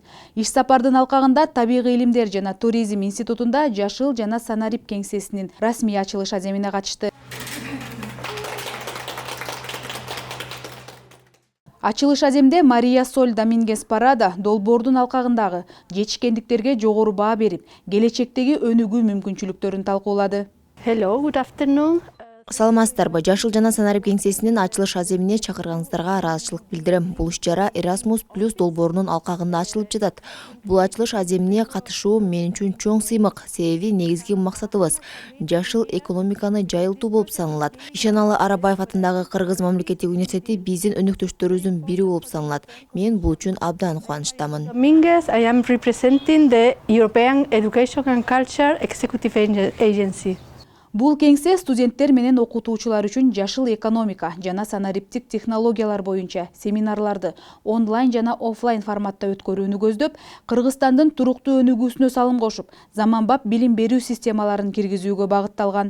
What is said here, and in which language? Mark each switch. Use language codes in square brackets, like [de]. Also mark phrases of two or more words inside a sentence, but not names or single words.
[ky] Иш сапардын алкагында Табигый илимдер жана туризм институтунда Жашыл жана Санарип кеңсесинин расмий ачылыш аземине катышты. Ачылыш аземде Мария Соль Домингес Парада долбоордун алкагындагы жетишкендиктерге жогору баа берип, келечектеги өнүгүү мүмкүнчүлүктөрүн талкуулады. [en] Hello, good afternoon. [ky] Саламатсыздарбы, Жашыл жана Санарип кеңсесинин ачылыш аземине чакырганыңыздарга ыраазычылык билдирем. Бул иш-чара Erasmus+ долбоорунун алкагында ачылып жатат. Бул ачылыш аземине катышуу мен үчүн чоң сыймык, себеби негизги максатыбыз жашыл экономиканы жайылтуу болуп саналат. Ишеналы Арабаев атындагы Кыргыз мамлекеттик университети биздин өнөктөштөрүбүздүн бири болуп саналат. Мен бул үчүн абдан кубанычтамын. [en] Dominguez, I am representing the European Education and Culture Executive Agency. [ky] Бул кеңсе студенттер менен окутуучулар үчүн жашыл экономика жана санариптик технологиялар боюнча семинарларды онлайн жана офлайн форматта өткөрүүнү көздөп, Кыргызстандын туруктуу өнүгүүсүнө салым кошуп, заманбап билим берүү системаларын киргизүүгө багытталган.